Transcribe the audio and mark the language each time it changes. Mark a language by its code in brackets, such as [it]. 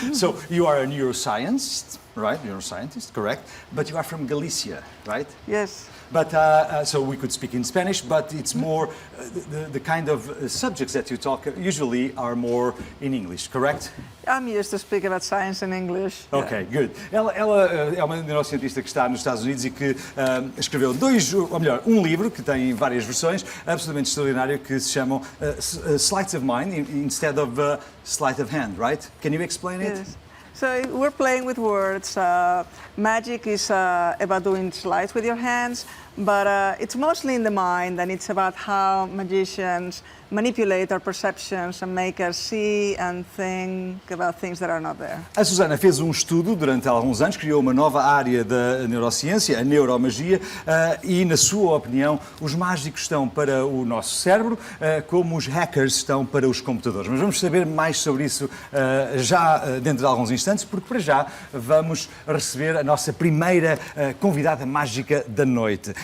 [en] So, you are a neuroscientist, right? Neuroscientist, correct? But you are from Galicia, right? Yes. But so we could speak in Spanish, but it's more the kind of subjects that you talk usually are more in English, correct? I'm used to speak about science in English. Ok, good. [pt] Ela é uma neurocientista que está nos Estados Unidos e que escreveu um livro que tem várias versões, absolutamente extraordinário, que se chamam Sleights of Mind [en] instead of Sleight of Hand, right? Can you explain it? Yes. So we're playing with words. Magic is about doing sleights with your hands, but it's mostly in the mind, and it's about how magicians manipulate our perceptions and make us see and think about things that are not there. [pt] A Susana fez um estudo durante alguns anos, criou uma nova área da neurociência, a neuromagia, e, na sua opinião, os mágicos estão para o nosso cérebro, como os hackers estão para os computadores. Mas vamos saber mais sobre isso já dentro de alguns instantes, porque para já vamos receber a nossa primeira convidada mágica da noite.